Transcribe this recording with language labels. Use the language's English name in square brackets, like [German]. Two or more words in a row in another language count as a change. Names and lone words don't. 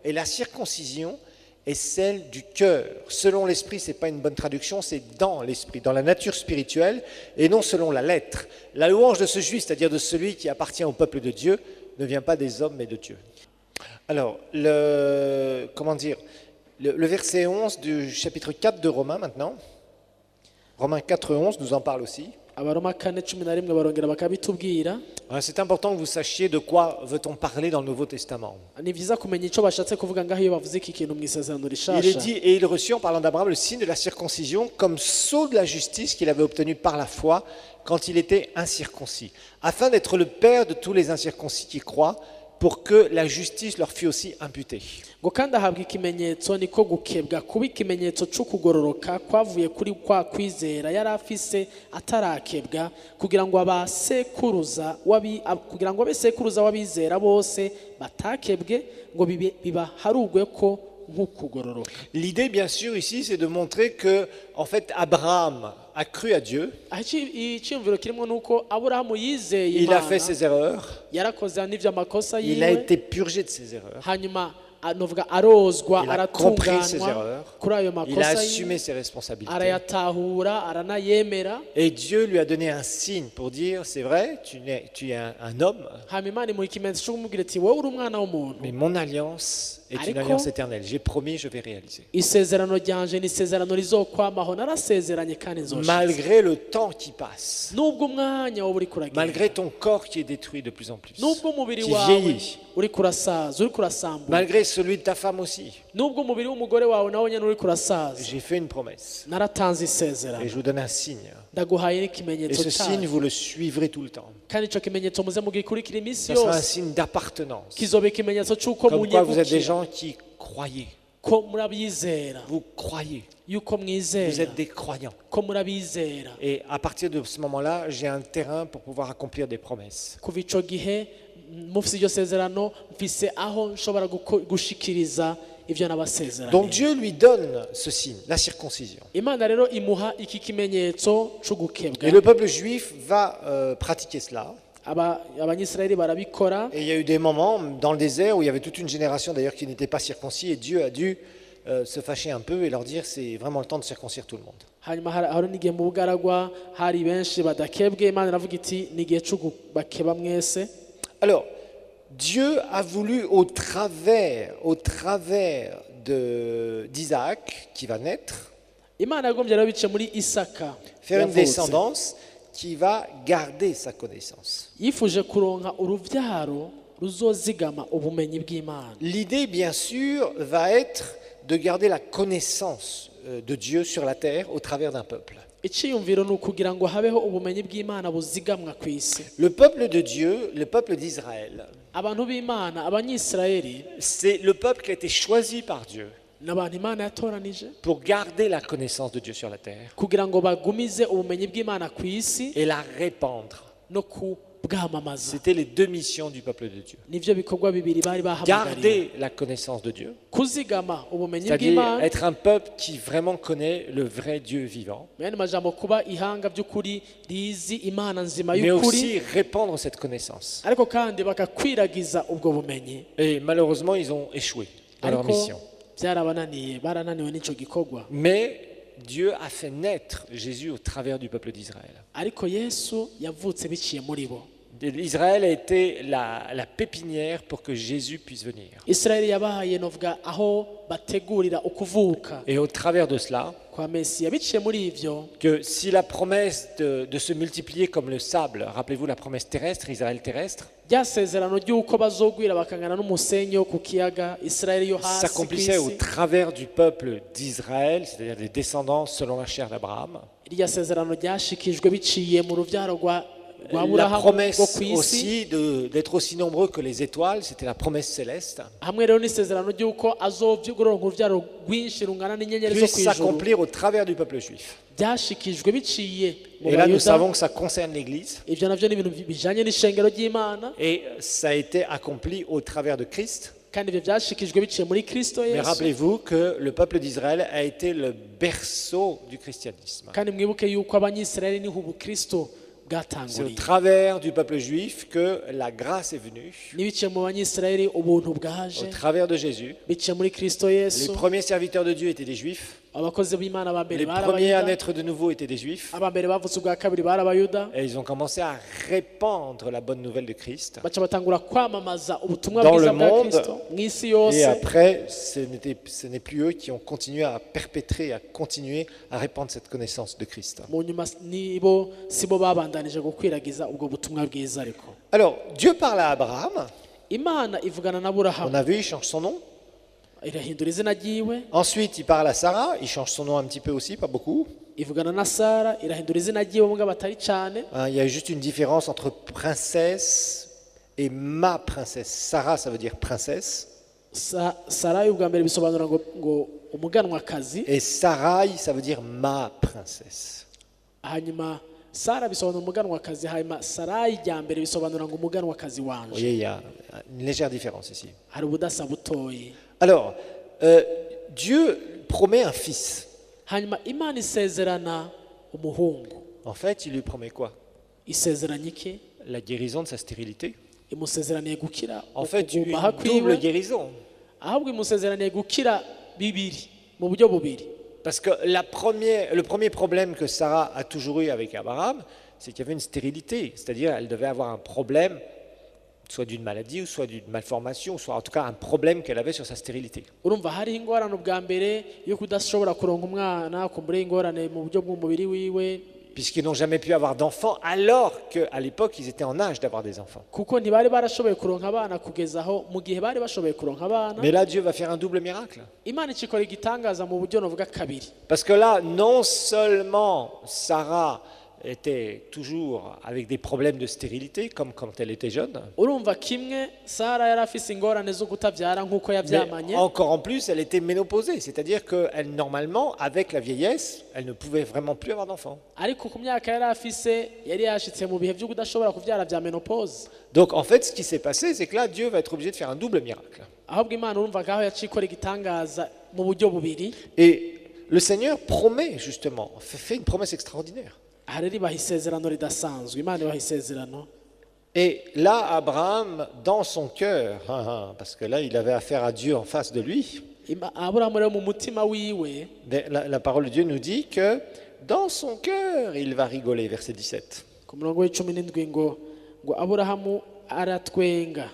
[French] Et la circoncision est celle du cœur. Selon l'esprit, ce n'est pas une bonne traduction, c'est dans l'esprit, dans la nature spirituelle, et non selon la lettre. La louange de ce juif, c'est-à-dire de celui qui appartient au peuple de Dieu, ne vient pas des hommes, mais de Dieu. Alors, le verset 11 du chapitre 4 de Romains maintenant, Romains 4, 11 nous en parle aussi. [Rundi] Abaroma 4:11 barongera bakabitubwira. [French] C'est important que vous sachiez de quoi veut-on parler dans le Nouveau Testament. [Rundi] Ni byiza kumenya icyo bashatse kuvuga ngaho iyo bavuze iki kintu mu isezerano [French] Il est [Rundi] rishasha. [French] dit, et il reçut en parlant d'Abraham le signe de la circoncision comme sceau de la justice qu'il avait obtenu par la foi quand il était incirconcis, afin d'être le père de tous les incirconcis qui croient, pour que la justice leur fût aussi imputée. [Rundi] Ngo kandi ahabwa ikimenyetso niko gukebwa kuba ikimenyetso cyo kugororoka kwavuye kuri kwa kwizera yari afise atarakebwa kugira ngo abasekuruza w'abizera bose batakebwe ngo bibaharugwe ko nk'ukugororoka. [French] L'idée, bien sûr, ici, c'est de montrer que, en fait, Abraham a cru à Dieu, [Rundi] Icyumviro kirimo nuko Aburahamu yizeye [French] il a fait [Rundi] Imana, [French] ses erreurs, [Rundi] yarakoze n'ivyo amakosa [French] il a [Rundi] yiwe, [French] été purgé de ses erreurs, [Rundi] hanyuma novuga arozwa, [French] il a compris ses [Rundi] aratunganywa [French] erreurs, [Rundi] kuri ayo [French] il a [Rundi] makosa [French] assumé [Rundi] yiwe, [French] ses responsabilités. [Rundi] arayatahura, aranayemera. [French] Et Dieu lui a donné un signe pour dire, c'est vrai, tu es un homme, [Rundi] Hanyuma Imana imuha ikimenyetso cyo kumubwira ati wowe uri umwana w'umuntu, [French] mais mon alliance est une [Rundi] Ariko- [French] alliance éternelle. J'ai promis, je vais réaliser. [Rundi] isezerano ryanje ni isezerano rizokwamaho, narasezeranye kandi nzoshitsa. [French] Malgré le temps qui passe, [Rundi] Nubwo umwanya wowe uri kuragenda, [French] malgré ton corps qui est détruit de plus en plus, [Rundi] nubwo umubiri [French] qui [Rundi] wawe [French] vieillit, [Rundi] uri kurasaza, uri kurasambura, [French] malgré celui de ta femme aussi, [Rundi] nubwo umubiri w'umugore wawe nawe nyine uri kurasaza, [French] j'ai fait une promesse [Rundi] naratanze [French] et [Rundi] isezerano, [French] je vous donne un signe. [Rundi] ndaguhaye [French] Et [Rundi] n'ikimenyetso [French] ce signe, [Rundi] cyayo, [French] vous le suivez tout le temps. [Rundi] kandi icyo kimenyetso muze mugikurikira iminsi [French] Ce sera un [Rundi] yose, [French] signe d'appartenance. [Rundi] kizoba ikimenyetso cy'uko [French] Comme quoi vous êtes des [Rundi] munyegukira, [French] gens qui croyez. [Rundi] ko murabizera, [French] Vous croyez. [Rundi] yuko [French] Vous [Rundi] mwizera, [French] êtes des croyants. [Rundi] ko murabizera. [French] Et à partir de ce moment-là, j'ai un terrain pour pouvoir accomplir des promesses. [Rundi] Kuva ico gihe mufise iryo sezerano, mfise aho nshobora gushikiriza ivyo [French] Donc [Rundi] nabasezeranye. [French] Dieu lui donne ce signe, la circoncision. [Rundi] Imana rero imuha iki kimenyetso cyo gukebwa. [French] Et le peuple juif va pratiquer cela. [Rundi] Abanyisraeli barabikora. [French] Et il y a eu des moments dans le désert où il y avait toute une génération d'ailleurs qui n'était pas circoncis et Dieu a dû se fâcher un peu et leur dire c'est vraiment le temps de circoncire tout le monde. [Rundi] Hanyuma hari n'igihe mu bugaragwa hari benshi badakebwe, Imana iravuga iti ni igihe cyo bakeba mwese. [French] Alors, Dieu a voulu au travers d'Isaac qui va naître, [Rundi] Imana yagombye rero bice muri Isaka [French] faire une [Rundi] yavutse. [French] descendance qui va garder sa connaissance. [Rundi] Yifuje kuronka uruvyaro ruzozigama ubumenyi bw'Imana. [French] L'idée, bien sûr, va être de garder la connaissance de Dieu sur la terre au travers d'un peuple. [Rundi] Iciyumviro ni ukugira ngo habeho ubumenyi bw'Imana buzigamwa ku isi. [French] Le peuple de Dieu, le peuple d'Israël, [Rundi] Abantu b'Imana, abanyisraeli, [French] c'est le peuple qui a été choisi par Dieu [Rundi] n'abantu Imana yatoranije [French] pour garder la connaissance de Dieu sur la terre [Rundi] kugira ngo bagumize ubumenyi bw'Imana ku isi [French] et la répandre. [Rundi] no kubwamamaza. [French] C'était les deux missions du peuple de Dieu. [Rundi] Nivyo bikorwa bibiri bari bahamagariwe. [French] Garder la connaissance de Dieu, [Rundi] Kuzigama ubumenyi [French] c'est-à-dire [Rundi] bw'Imana, [French] être un peuple qui vraiment connaît le vrai Dieu vivant, [Rundi] yani majambo kuba ihanga by'ukuri rizi Imana nzima [French] mais [Rundi] y'ukuri, [French] aussi répandre cette connaissance. [Rundi] ariko kandi bakakwiragiza ubwo bumenyi. [French] Et malheureusement, ils ont échoué dans leur [Rundi] Ariko [French] mission. [Rundi] byarabananiye, barananiwe n'ico gikorwa. [French] Mais Dieu a fait naître Jésus au travers du peuple d'Israël. [Rundi] Ariko Yesu yavutse biciye muri bo. [French] Israël a été la pépinière pour que Jésus puisse venir. [Rundi] isirayeli yabaye novuga aho bategurira ukuvuka [French] Et au travers de cela, [Rundi] kwa mesiya biciye muri ivyo [French] que si la promesse de se multiplier comme le sable, rappelez-vous la promesse terrestre, Israël terrestre, [Rundi] ryasezerano ry'uko bazogwira bakangana n'umusenyi wo ku kiyaga isirayeli yo hasi [French] s'accomplissait au [Rundi] kw'isi [French] travers du peuple d'Israël, c'est-à-dire des descendants selon la chair d'Abraham. [Rundi] irya sezerano ryashikijwe biciye mu ruvyaro rwa [French] La [Rundi] Aburahamu rwo [French] promesse [Rundi] kw'isi [French] aussi d'être aussi nombreux que les étoiles, c'était la promesse céleste, [Rundi] hamwe rero n'isezerano ry'uko azovyugorora uruvyaro rwinshi rungana n'inyenyeri zo [French] puisse [Rundi] kw'ijuru [French] s'accomplir au travers du peuple juif. [Rundi] byashikijwe biciye mu [French] Et là, nous [Rundi] bayuda [French] savons que ça concerne l'Église. [Rundi] ivyo navyo ni ibintu bijanye n'ishengero ry'imana [French] Et ça a été accompli au travers de Christ. [Rundi] kandi ivyo vyashikijwe biciye muri kristo [French] Mais [Rundi] yesu [French] rappelez-vous que le peuple d'Israël a été le berceau du christianisme. [Rundi] kandi mwibuke yuko abanyisirayeli niho ubukristo [French] C'est au [Rundi] bwatanguriye [French] travers du peuple juif que la grâce est venue, [Rundi] n'ibiciye mu banyisirayeli ubuntu [French] au [Rundi] bwaje [French] travers de Jésus. [Rundi] biciye muri kristo [French] Les [Rundi] yesu [French] premiers serviteurs de Dieu étaient des juifs. [Rundi] abakozi b'imana ba mbere [French] Les [Rundi] bari [French] premiers à [Rundi] abayuda [French] naître de nouveau étaient des juifs. [Rundi] aba mbere bavutse ubwa kabiri bari abayuda [French] Et ils ont commencé à répandre la bonne nouvelle de Christ. [Rundi] baca batangura kwamamaza ubutumwa [French] Dans [Rundi] bwiza [French] le [Rundi] bwa [French] monde. [Rundi] kristo mw'isi [French] Et [Rundi] yose [French] après, ce n'est plus eux qui ont continué à perpétrer, à continuer à répandre cette connaissance de Christ. [Rundi] mu nyuma nibo sibo babandanije gukwiragiza ubwo butumwa bwiza ariko [French] Alors, Dieu parle à Abraham. [Rundi] imana ivugana na [French] On [Rundi] burahamu [French] a vu, il change son nom. [Rundi] irahindura izina ryiwe [French] Ensuite, il parle à Sarah. Il change son nom un petit peu aussi, pas beaucoup. [Rundi] ivugana na sara irahindura izina ryiwe mugabo atari cyane [French] Hein, il y a juste une différence entre princesse et ma princesse. Sarah, ça veut dire princesse. [Rundi] sarayi ubwa mbere bisobanura ngo umuganwakazi [French] Et Sarai, ça veut dire ma princesse. [Rundi] hanyuma sara bisobanura umuganwakazi hanyuma sarayi rya mbere bisobanura ngo umuganwakazi [French] Vous [Rundi] wanje [French] voyez, il y a une légère différence ici. [Rundi] hari ubudasa butoyi [French] Alors, Dieu promet un fils. [Rundi] hanyuma imana isezerana umuhungu [French] En fait, il lui promet quoi? [Rundi] isezeranye iki [French] La guérison de sa stérilité. [Rundi] imusezeraniye gukira [French] En fait, une [Rundi] ukuguma kwiwe [French] double guérison. [Rundi] ahubwo imusezeraniye gukira bibiri mu buryo bubiri [French] Parce que le premier problème que Sarah a toujours eu avec Abraham, c'est qu'il y avait une stérilité. C'est-à-dire, elle devait avoir un problème, soit d'une maladie, ou soit d'une malformation, ou soit en tout cas un problème qu'elle avait sur sa stérilité. [Rundi] urumva hariho ingorane ubwa mbere yo kudashobora kuronka umwana kumbura ingorane mu buryo bw'umubiri wiwe [French] Puisqu'ils n'ont jamais pu avoir d'enfants, alors qu'à l'époque, ils étaient en âge d'avoir des enfants. [Rundi] kuko ntibari barashoboye kuronka abana kugeza aho mu gihe bari bashoboye kuronka abana [French] Mais là, Dieu va faire un double miracle. [Rundi] imana ikikora igitangaza mu buryo novuga kabiri [French] Parce que là, non seulement Sarah était toujours avec des problèmes de stérilité, comme quand elle était jeune, [Rundi] urumva kimwe sara yari afise ingorane zo kutabyara nk'uko yabyamanye [French] mais encore en plus, elle était ménopausée. C'est-à-dire qu'elle, normalement, avec la vieillesse, elle ne pouvait vraiment plus avoir d'enfants. [Rundi] ariko ku myaka yari afise yari yashitse mu bihe byo kudashobora kubyara bya menopause [French] Donc, en fait, ce qui s'est passé, c'est que là, Dieu va être obligé de faire un double miracle. [Rundi] ahubwo imana urumva ngaho yacikora igitangaza mu buryo bubiri [French] Et le Seigneur promet, justement, fait une promesse extraordinaire. [Rundi] aha rero ibaha isezerano ridasanzwe imana ibaha isezerano [French] Et là, Abraham, dans son cœur, parce que là, il avait affaire à Dieu en face de lui, [Rundi] aburahamu rero mu mutima wiwe [French] la parole de Dieu nous dit que dans son cœur, il va rigoler, verset 17. [Rundi] ku murongo w'icumi n'indwi ngo aburahamu aratwenga